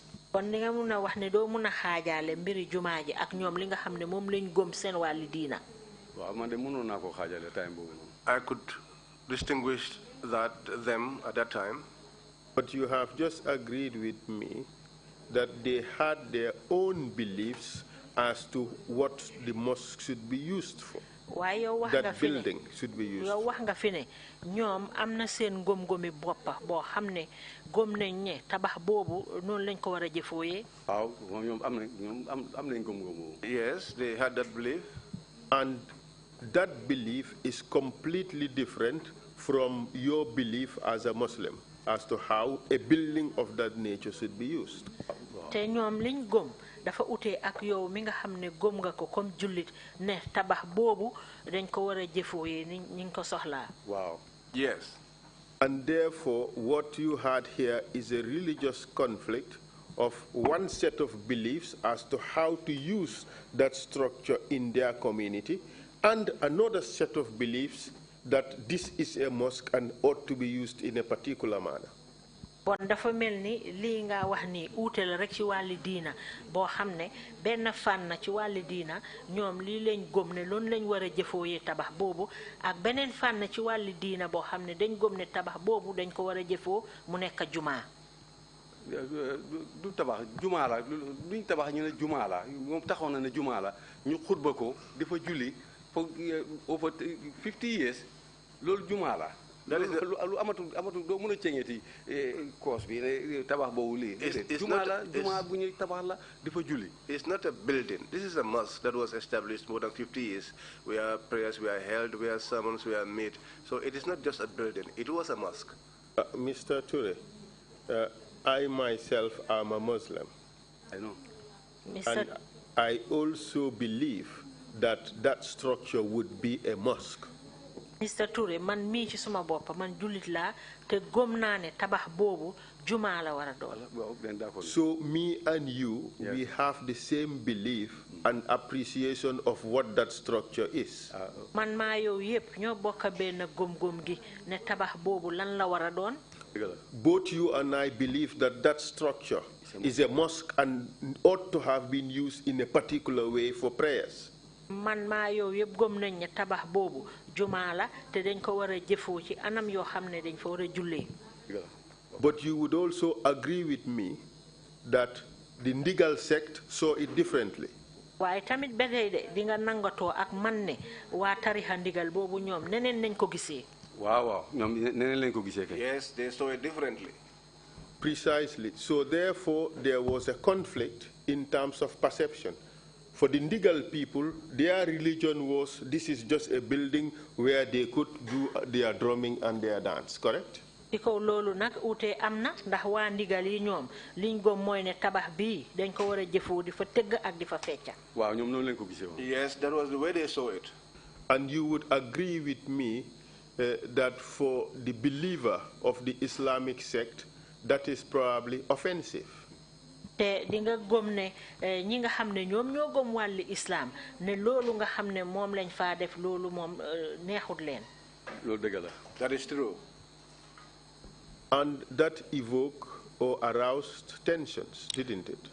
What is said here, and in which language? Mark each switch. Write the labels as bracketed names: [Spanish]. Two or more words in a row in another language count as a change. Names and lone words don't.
[Wolof] kon li nga mun a wax ne doo mun a xaajaale mbiri jumaa ji ak ñoom li nga xam ne moom lañ gëm seen wàlli diina. waaw man de mënoon naa ko xaajale time boobu noonu. [English] I could distinguish them at that time. But you have just agreed with me that they had their own beliefs as to what the mosque should be used for. That building should be used for. [Wolof] wax nga fi ne ñoom am na seen ngëm-ngëmi boppa boo xam ne gëm nañ ne tabax boobu noonu lañ ko war a jëfooyee. waaw ñoom am nañ ngëm-ngëm. [English] Yes, they had that belief. And that belief is completely different from your belief as a Muslim as to how a building of that nature should be used. [Wolof] te ñoom liñ gëm dafa utee ak yow mi nga xam ne gëm nga ko comme jullit ne tabax boobu dañ ko war a jëfooyee ni ñu ko soxlaa. waaw. [English] Yes. And therefore, what you had here is a religious conflict of one set of beliefs as to how to use that structure in their community, and another set of beliefs that this is a mosque and ought to be used in a particular manner. [Wolof] bon dafa mel ni lii nga wax ni uute la rek ci wàlli diina boo xam ne benn fànn ci wàlli diina ñoom lii lañ gëm ne loolu lañ war a jëfooyee tabax boobu ak beneen fànn ci wàlli diina boo xam ne dañ gëm ne tabax boobu dañ ko war a jëfoo mu nekk jumaa. du tabax jumaa la duñ tabax ñu ne jumaa la moom taxoon na ne jumaa la ñu xutba ko di fa julli [English] for over 50 years [Wolof] loolu jumaa la. lu amatu doo mën a ceŋeeti koos bi tabax boobu lii. jumaa bu ñuy tabax la di fa julli. [English] It's not a building. This is a mosque that was established more than 50 years, where prayers were held, where sermons were made. So it is not just a building. It was a mosque. Mr. Touray, I myself am a Muslim. I know. And I also believe that that structure would be a mosque. [Wolof] Mr. Touray, man mii ci suma bopp man jullit laa te gëm naa ne tabax boobu jumaa la war a doon. [English] So me and you, we have the same belief and appreciation of what that structure is. [Wolof] man maa yow yépp ñoo bokk benn gëm-gëm gi ne tabax boobu lan la war a doon. [English] Both you and I believe that that structure is a mosque and ought to have been used in a particular way for prayers. [Wolof] man maa yow yépp gëm nañ ne tabax boobu jumaa la te dañ ko war a jëfoo ci anam yoo xam ne dañ fa war a jullee. [English] But you would also agree with me that the Ndigal sect saw it differently. [Wolof] waaye tamit ba tey de di nga nangatoo ak man ne waa tarixa ndigal boobu ñoom neneen nañ ko gisee. waaw ñoom neneen lañ ko gisee kay. [English] Yes, they saw it differently. Precisely. So therefore, there was a conflict in terms of perception. For the Ndigal people, their religion was this is just a building where they could do their drumming and their dance, correct? [Wolof] ci kaw loolu nag uute am na ndax waa ndigal yi ñoom liñ gëm mooy ne tabax bii dañ ko war a jëfoo di fa tëgg ak di fa fecca. waaw ñoom noonu lañ ko gisee woon. [English] Yes, that was the way they saw it. And you would agree with me that for the believer of the Islamic sect, that is probably offensive. [Wolof] te di nga gëm ne ñi nga xam ne ñoom ñoo gëm wàlli islam ne loolu nga xam ne moom lañ faa def loolu moom neexut leen. loolu dëgg la. [English] That is true. And that evoked or aroused tensions, didn't it?